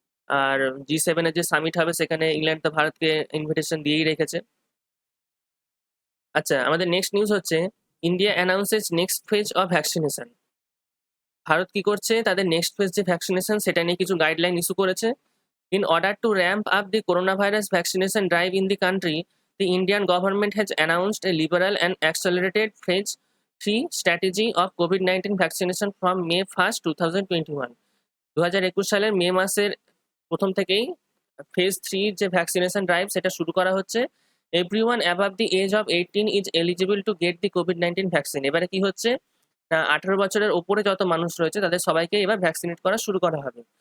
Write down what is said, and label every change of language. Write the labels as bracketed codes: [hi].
[bn] আর G7 এর যে summit হবে সেখানে ইংল্যান্ড তো ভারতকে ইনভিটেশন দিয়েই রেখেছে। আচ্ছা, আমাদের নেক্সট নিউজ হচ্ছে [en] India announces next phase of vaccination. [bn] Bharat কি করছে, তাদের নেক্সট ফেজ যে ভ্যাকসিনেশন সেটা নিয়ে কিছু গাইডলাইন ইস্যু করেছে। [en] In order to ramp up the coronavirus vaccination drive in the country, the Indian government has announced a liberal and accelerated phase 3 strategy of COVID-19 vaccination from May 1st, 2021. [bn] 2021 সালের মে মাসের প্রথম থেকেই phase 3 যে vaccination drive সেটা শুরু করা হচ্ছে। [en] Everyone above the age of 18 is eligible to get the COVID-19 vaccine. [bn] এবারে কি হচ্ছে, 18 বছরের ওপরে যত মানুষ রয়েছে তাদের সবাইকে এবার ভ্যাকসিনেট করা শুরু করা হবে।